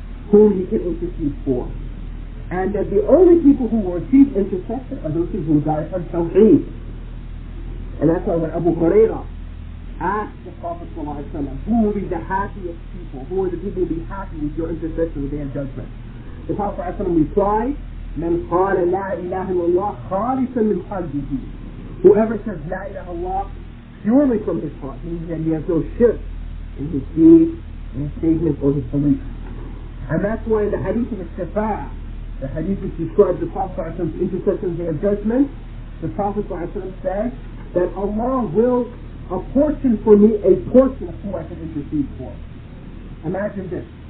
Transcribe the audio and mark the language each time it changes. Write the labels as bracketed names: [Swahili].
[English] Whom he can intercede for. And that the only people who will receive intercession are those people who die on Tawheed. And that's why when Abu Hurairah asked the Prophet ﷺ, who will be the happiest people? Who are the people who will be happy with your intercession on the day of judgment? The Prophet ﷺ replied, [Arabic] من قال لا إله إلا الله خالصا من قلبه. [English] Whoever says La ilaha illallah purely from his heart, meaning that he has no shirk in his deeds, in his statements, or his beliefs. And that's why in the hadith of Shafa'ah, the hadith which describes the Prophet ﷺ's intercession on the day of judgment, the Prophet ﷺ says that Allah will apportion for me a portion of who I can intercede for. Imagine this.